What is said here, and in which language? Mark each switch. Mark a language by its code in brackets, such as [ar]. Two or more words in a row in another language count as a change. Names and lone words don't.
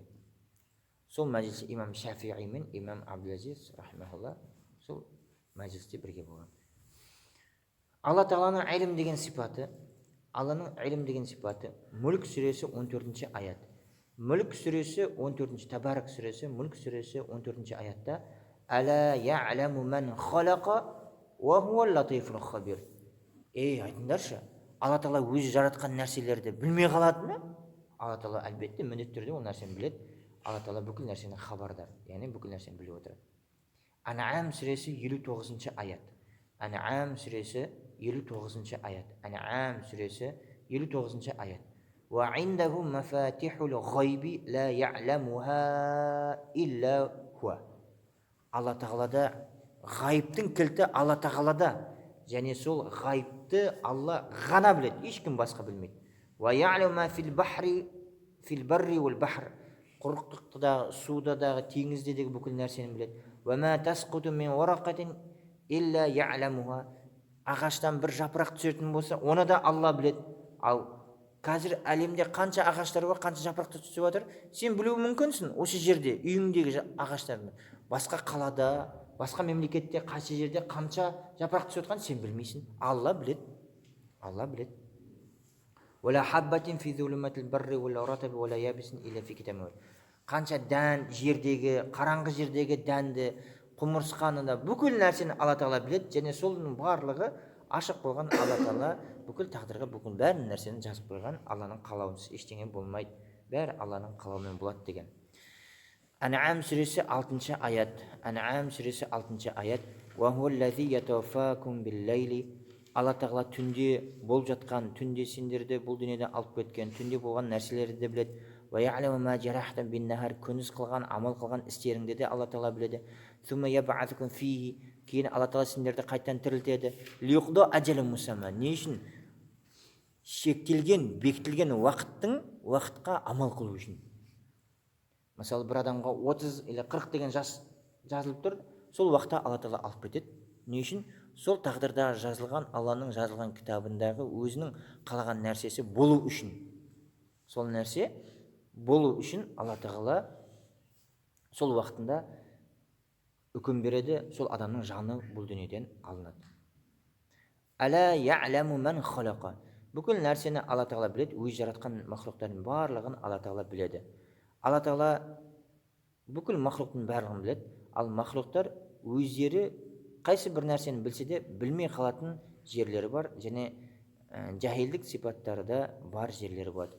[kk] Сол мәжілісте имам Шафиғи мен имам Абдул-Азиз рахимахулла сол мәжілісте бірге болған. Алла тағаланың илім деген сипаты, Алланың илім деген сипаты Мүлк сүресі 14-ші аят. Мүлк сүресі 14-ші, Табарак сүресі, Мүлк сүресі 14-ші аятта [ar] ألا يعلم من خلق وهو اللطيف الخبير. [kk] Айтыңдаршы, Алла тағала өзі жаратқан нәрселерді білмей қалады ма? Алла тағала әлбетте міндетті түрде ол нәрсені біледі. Алла тағала бүкіл нәрсені хабардар, яғни бүкіл нәрсені біліп отырады. Ан'ам сүресі 59-ші аят. Ан'ам сүресі 59-ші аят. Ан'ам сүресі 59-ші аят. [ar] وعنده مفاتح الغيب لا يعلمها إلا هو. [kk] Алла тағалада ғайыптың кілті Алла тағалада, және сол ғайыпты Алла ғана біледі, ешкім басқа білмейді. [ar] ويعلم ما في البحر في البر والبحر. [kk] Құрықтықта, судадағы, теңіздегі бүкіл нәрсені біледі. [ar] وما تسقط من ورقة إلا يعلمها. [kk] Ағаштан бір жапырақ түсетін болса, оны да Алла біледі. Ал қазір әлемде қанша ағаштар бар, қанша жапырақты түсіп жатыр, сен білуі мүмкінсің осы жерде, үйіңдегі ағаштарды. Басқа қалада, басқа мемлекетте, қанша жерде қанша жапырақ түсіп жатқан сен білмейсің. Алла біледі. Алла біледі. [ar] ولا حبة في ظلمات البر ولا رطب ولا يابس إلا في كتاب. [kk] Қанша дән жердегі, қараңғы жердегі дәнді, құмырсқаны да бүкіл нәрсені Алла тағала біледі, және соның барлығы ашық болған. Алла тағала бүкіл тағдырға бүкіл бәрін нәрсені жазып қойған. Алланың қалауынсыз ештеңе болмайды, бәрі Алланың қалауымен болады деген. Ан'ам сүресі 6-шы аят. Ан'ам сүресі 6-шы аят. [ar] وهو الذي يتوفاكم بالليل. [kk] Алла тағала түнде болып жатқан, түнде сендерді бұл дүниеде алып кеткен, түнде болған нәрселерді де біледі. [ar] ويعلم ما جرحتم بالنهار. [kk] Күндіз қылған, амал қылған істеріңді де Алла тағала біледі. [ar] ثم يبعثكم فيه. [kk] Кейін Алла тағала сендерді қайтадан тірілтеді. [ar] ليقضى أجل مسمى. [kk] Не үшін? Шектелген, бекітілген уақытқа амал қылу үшін. Мысалы, бір адамға 30 или 40 деген жас жазылып тұр, сол уақытта Алла тағала алып кетеді. Не үшін? Сол тағдырда жазылған, Алланың жазылған кітабындағы өзінің қалаған нәрсесі болу үшін. Сол нәрсе болу үшін Алла тағала сол уақытында үкім береді, сол адамның жаны бұл дүниеден алынады. [ar] ألا يعلم من خلق. [kk] Бүкіл нәрсені Алла тағала біледі, өз жаратқан махлуқтардың барлығын Алла тағала біледі. Алла тағала бүкіл махлуқтың барлығын біледі, ал махлуқтар өздері қайсы бір нәрсені білсе де білмей қалатын жерлері бар, және жахилдік сипаттары да бар жерлері болады.